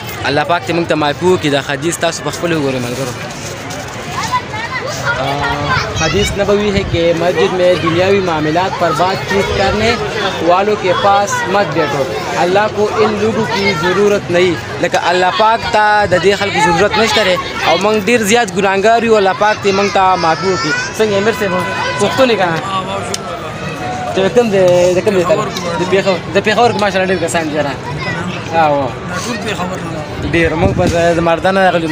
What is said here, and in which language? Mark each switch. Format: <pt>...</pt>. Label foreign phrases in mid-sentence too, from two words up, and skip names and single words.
<ps>الله پاک ته موږ ته معافي وکړي. دا حدیث تاسو په خپل وګورئ ملګرو.</ps> <ur>حدیث نبوی ہے کہ مسجد میں دنیاوی معاملات پر بات چیت کرنے والوں کے پاس مت بیٹھو. اللہ کو ان لوگوں کی ضرورت نہیں.</ur> <ps>لیکن اللہ پاک تا د دې خلکو ضرورت نشته دی او موږ ډېر زیات ګناهګار یو. الله پاک ته موږ ته معافي وکړي. څنګه امیر صاحب پښتون یې که نه؟ ته کوم دی د کوم دی د پېښور کې ماشاءالله ډېر کسان دي. ټول پېښور ډېر موږ بس د مردانه راغلي</ps>